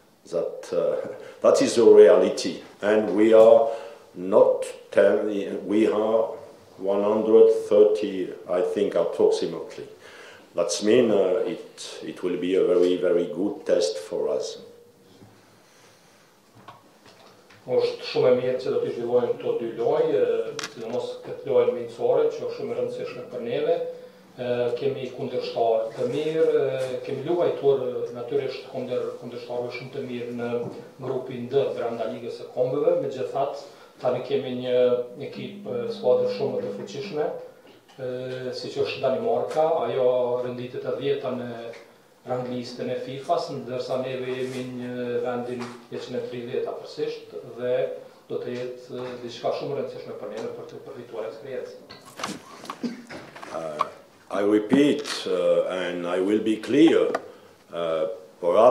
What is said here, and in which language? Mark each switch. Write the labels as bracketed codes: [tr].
[en] That is the reality, and we are not 10. We are 130, I think, approximately. That means it will be a very good test for us. [sq] Është shumë e mirë që do të zhvillojmë këto 2 lojë, sidomos këtë lojë miqësore, që është shumë e rëndësishme për neve. Kemi kundërshtarë të mirë, kemi luajtur natyrisht kundërshtarëve shumë të mirë në grupin D brenda ligës së kombëve, megjithatë tani kemi një ekip skuadër shumë të fuqishme, siç është Danimarka, ajo renditet e 10-ta në ranglistën e FIFA-s, ndërsa neve jemi në vendin 130 apërsisht dhe do të jetë diçka shumë e rëndësishme për neve për të përfituar eksperiencën. [en] I repeat, and I will be clear, perhaps